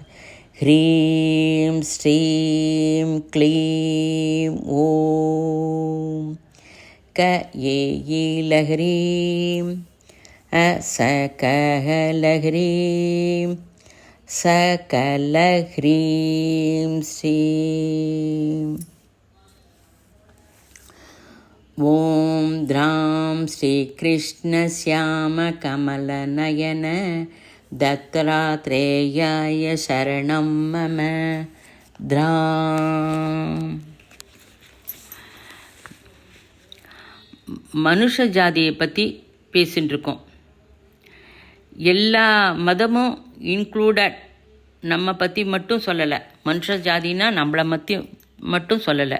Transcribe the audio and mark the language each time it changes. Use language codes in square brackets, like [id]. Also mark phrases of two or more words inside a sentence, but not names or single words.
[sa] ह्रीं श्रीं क्लीं ॐ कयेयीलह्रीं सकलह्रीं सकलह्रीं श्रीं। ॐ द्रां श्रीकृष्णश्यामकमलनयन दत्तात्रेयाय शरणं मम द्रां। [ta] மனுஷ ஜாதியை பற்றி பேசின்னு இருக்கோம். எல்லா மதமும் இன்க்ளூடட், நம்ம பற்றி மட்டும் சொல்லலை. மனுஷ ஜாதினா நம்மளை மட்டும் சொல்லலை.